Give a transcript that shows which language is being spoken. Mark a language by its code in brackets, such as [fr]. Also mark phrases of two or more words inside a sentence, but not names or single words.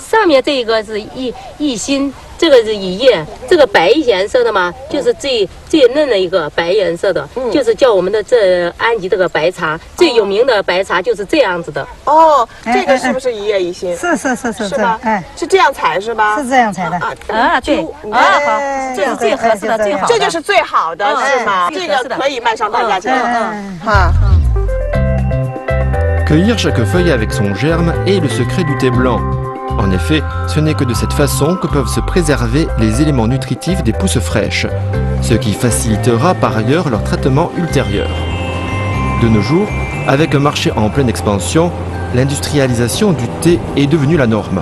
[zh] 上面这个是一心，这个是一叶，这个白颜色的嘛，就是最嫩的一个白颜色的，就是叫我们的这安吉这个白茶，最有名的白茶就是这样子的。哦，这个是不是一叶一心？是是吧？哎，是这样采是吧？是这样采的。啊，对，啊好，这是最合适的，最好的。这就是最好的，是吗？这个可以卖上大价钱。哈。 [fr] Cueillir chaque feuille avec son germe est le secret du thé blanc. En effet, ce n'est que de cette façon que peuvent se préserver les éléments nutritifs des pousses fraîches, ce qui facilitera par ailleurs leur traitement ultérieur. De nos jours, avec un marché en pleine expansion, l'industrialisation du thé est devenue la norme.